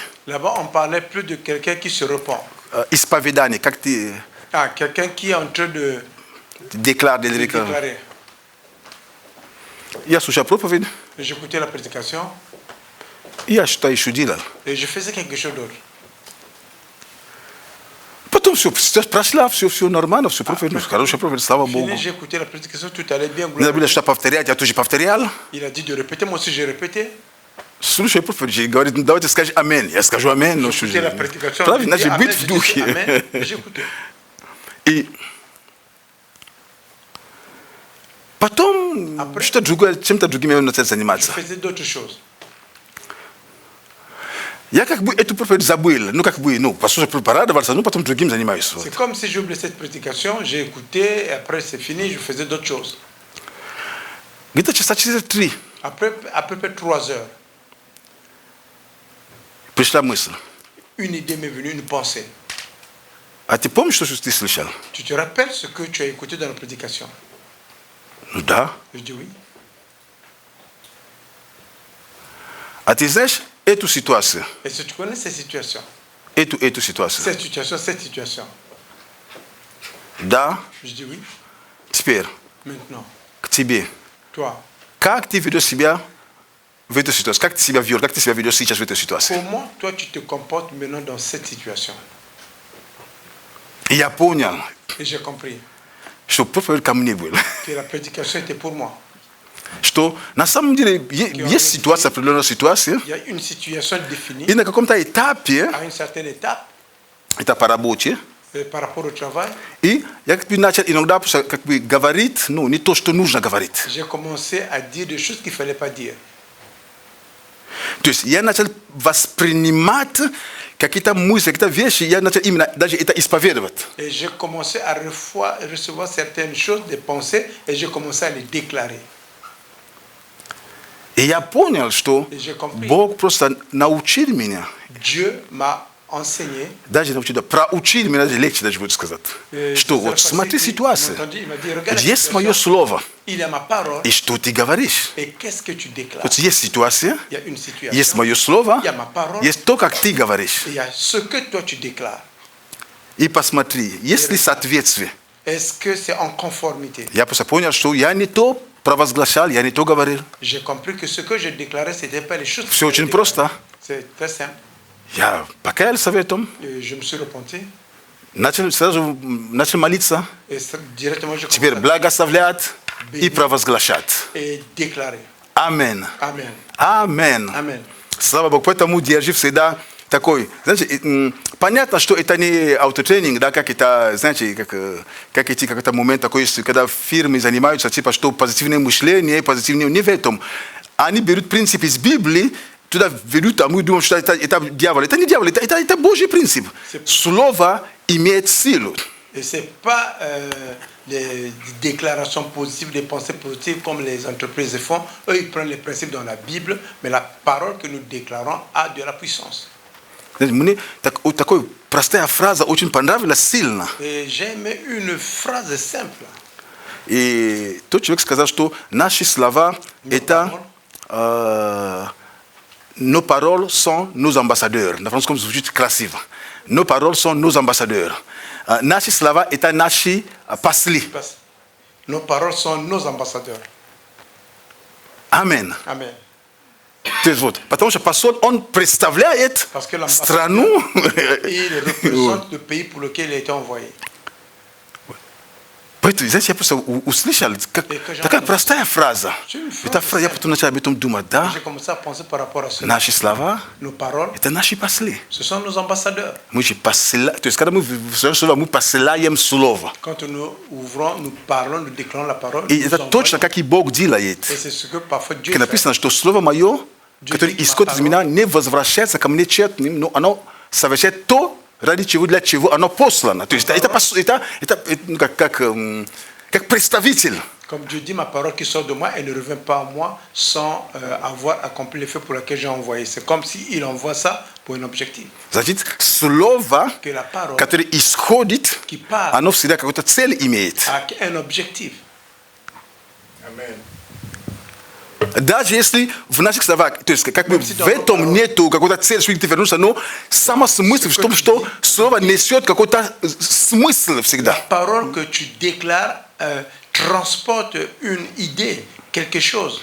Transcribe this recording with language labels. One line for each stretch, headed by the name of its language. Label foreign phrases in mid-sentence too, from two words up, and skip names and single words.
French: Là-bas, on parlait plus de quelqu'un qui se repent.
Russian: Исповедание, как ты
French: Ah, quelqu'un qui est en train de déclares. déclarer.
Russian: Я слушал проповедь,
French: J'écoutais la prédication
Russian: и я что-то еще делал.
French: et je faisais quelque chose d'autre.
Russian: Потом все прошла, все нормально, все проповедь, хорошая проповедь, слава Богу.
French: Fini, j'ai écouté la prédication, tout allait bien.
Russian: Надо было что-то повторять, я тоже повторял.
French: Il a dit de répéter, moi aussi j'ai répété.
Russian: Слушай проповедь, и говорит, ну давайте скажи амин. Я скажу амин, но что
French: J'écoutais la
Russian: же.
French: prédication.
Russian: Правильно,
French: j'ai dit
Russian: значит, быть
French: Amen,
Russian: в
French: j'ai dit Amen,
Russian: духе.
French: et j'ai écouté.
Russian: И потом
French: Après-
Russian: что-то другое, чем-то другим я начал
French: Je
Russian: заниматься.
French: faisais d'autres choses.
Russian: Я как бы эту проповедь забыл, ну как бы, ну, послушай, порадовался, ну потом другим занимаюсь. Вот.
French: C'est comme si j'ai oublié cette prédication, j'ai écouté, et après c'est fini, je faisais d'autres choses.
Russian: Где-то часа через 3
French: Après, à peu près 3 heures,
Russian: пришла мысль.
French: une idée m'est venue, une pensée.
Russian: А ты помнишь, что ты слышал?
French: Tu te rappelles ce que tu as écouté dans la prédication?
Russian: Ну да.
French: Je dis oui.
Russian: А ты знаешь эту ситуацию?
French: Est-ce que tu connais cette situation?
Russian: Эту ситуацию?
French: Cette situation.
Russian: Да.
French: Je dis oui.
Russian: Теперь
French: Maintenant,
Russian: к тебе.
French: toi,
Russian: Как ты ведешь себя в этой ситуации? Как ты себя ведешь? Как ты себя ведешь сейчас в этой ситуации?
French: comment toi tu te comportes maintenant dans cette situation?
Russian: И я понял,
French: Et j'ai compris
Russian: что проповедь ко мне была.
French: que la prédication était pour moi.
Russian: Что на самом деле есть ситуация, определенная ситуация,
French: Il y a une situation définie
Russian: и на каком-то этапе,
French: à une certaine étape
Russian: это по работе,
French: par rapport au travail.
Russian: и я как бы начал иногда как бы говорить, ну, не то, что нужно говорить.
French: J'ai commencé à dire des choses qu'il ne fallait pas dire.
Russian: То есть я начал воспринимать какие-то мысли, какие-то вещи, я начал именно даже это исповедовать.
French: Et j'ai commencé à recevoir certaines choses, des pensées, et j'ai commencé à les déclarer.
Russian: И я понял, что
French: Et j'ai compris.
Russian: Бог просто научил меня,
French: Dieu m'a enseigné.
Russian: даже научил, проучил меня, даже легче даже будет сказать, что вот смотри ситуацию, есть мое слово,
French: Il y a ma parole.
Russian: и что ты говоришь.
French: Et qu'est-ce que tu déclares?
Russian: Вот есть ситуация,
French: Il y a une situation.
Russian: есть мое слово,
French: Il y a ma parole.
Russian: есть то, как ты говоришь.
French: Et il y a ce que toi tu déclares.
Russian: и посмотри, есть ли соответствие.
French: Est-ce que c'est en conformité?
Russian: Я просто понял, что я не то провозглашал, я не то говорил.
French: J'ai compris que ce que je déclarais, ce n'était pas les choses.
Russian: Все очень просто.
French: C'est très simple.
Russian: Я покаялся в этом,
French: Et je me suis repenti.
Russian: сразу начал молиться.
French: Et directement, je
Russian: Теперь
French: commençais
Russian: благословлять и провозглашать.
French: et déclarer.
Russian: Аминь.
French: Amen.
Russian: Аминь.
French: Amen.
Russian: Слава Богу, поэтому держи всегда такой. Знаете, понятно, что это не аутотренинг, да, как это, знаете, как идти какой-то момент такой, когда фирмы занимаются, типа, что позитивное мышление, позитивное, не в этом. Они берут принцип из Библии, туда ведут, а мы думаем, что это дьявол. Это не дьявол, это Божий принцип. Слово имеет силу.
French: Et ce n'est pas les déclarations positives, les pensées positives comme les entreprises le font. Eux, ils prennent les principes dans la Bible, mais la parole que nous déclarons a de la puissance.
Russian: Мне такая простая фраза очень понравилась сильно.
French: Et j'ai aimé une phrase simple.
Russian: И тот человек сказал, что наши слова это
French: nos paroles sont nos ambassadeurs.
Russian: На французском звучит красиво.
French: Nos paroles sont nos ambassadeurs.
Russian: Наши слова это наши пасли.
French: Nos paroles sont nos ambassadeurs.
Russian: Аминь.
French: Amen.
Russian: То есть вот, потому что посол, он представляет
French: Parce que
Russian: страну.
French: il représente le pays pour lequel il a été envoyé.
Russian: Поэтому, знаете, я просто услышал, такая простая фраза. Эта фраза, я потом начал об этом думать, да?
French: J'ai commencé à penser par rapport à cela.
Russian: Наши слова,
French: Nos paroles,
Russian: это наши пасли.
French: ce sont nos ambassadeurs.
Russian: Мы же посылаем, то есть когда мы посылаем слово.
French: Quand nous ouvrons, nous parlons, nous déclarons la parole.
Russian: И
French: nous
Russian: это
French: envoyons.
Russian: точно, как и Бог делает.
French: Et c'est ce que parfois Dieu
Russian: Как
French: fait.
Russian: написано, что слово мое, которое исходит из меня, не возвращается ко мне тщетным, но оно совершает то, ради чего, для чего оно послано. То есть это как представитель.
French: Comme Dieu dit, ma parole qui sort de moi, elle ne revient pas à moi sans avoir accompli l'effet pour lequel j'ai envoyé. C'est comme s'il envoie ça pour un objectif.
Russian: Значит, слово,
French: Que la parole
Russian: которое исходит,
French: qui part
Russian: оно всегда какую-то цель имеет.
French: a un objectif.
Russian: Даже если в наших словах, то есть как бы в этом нету какой-то цели, что ты вернулся, но сама смысл в том, что слово несет какой-то смысл всегда.
French: La parole que tu déclares transporte une idée, quelque chose.